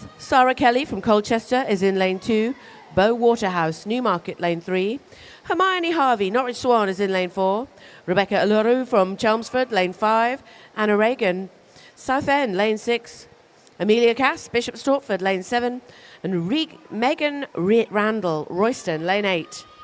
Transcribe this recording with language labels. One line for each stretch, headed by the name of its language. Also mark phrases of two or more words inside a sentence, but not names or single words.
English: Sarah Kelly from Colchester is in lane 2. Bo Waterhouse, Newmarket, lane 3. Hermione Harvey, Norwich Swan, is in lane 4. Rebecca Aluru from Chelmsford, lane 5. Anna Reagan, Southend, lane 6. Amelia Cass, Bishop Stortford, lane 7. And Megan Randall, Royston, lane 8.